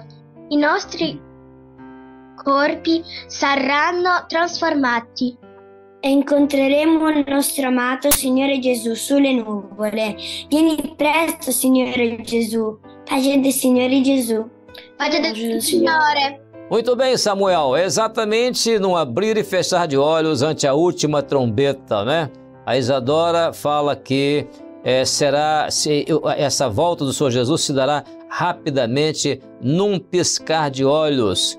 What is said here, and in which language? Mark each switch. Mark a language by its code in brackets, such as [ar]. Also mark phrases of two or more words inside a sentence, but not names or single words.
[it] I nostri corpi saranno trasformati. E incontreremo il nostro amato Signore Gesù sulle nuvole. Vieni presto, Signore Gesù. Pace del Signore Gesù. Pace del Signore. [pt] Muito bem, Samuel, exatamente no abrir e fechar de olhos ante a última trombeta, né? A Isadora fala que essa volta do Senhor Jesus se dará rapidamente num piscar de olhos.